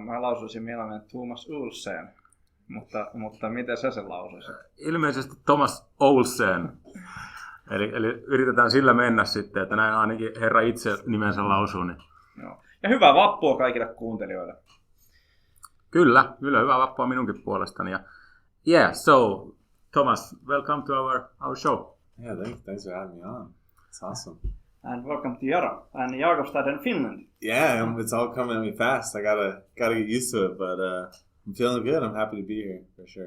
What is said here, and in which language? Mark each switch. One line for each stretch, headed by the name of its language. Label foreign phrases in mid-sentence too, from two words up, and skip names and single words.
Finnish: Mä lausuisin mielelläni Thomas Olsen, mutta miten sä sen lausuisit? Ilmeisesti Thomas Olsen. Eli yritetään sillä mennä sitten, että näin ainakin herra itse nimensä lausuu. Niin. Joo. Ja hyvää vappua kaikille kuuntelijoille. Kyllä, hyvää vappua minunkin puolestani.
English: Yeah, so Thomas, welcome to our show. Yeah, thanks for having me on. It's awesome. And welcome to Jaron and Jakobstad, Finland. Yeah, it's all coming at me fast. I gotta get used to it, but I'm feeling good. I'm happy to be here for sure.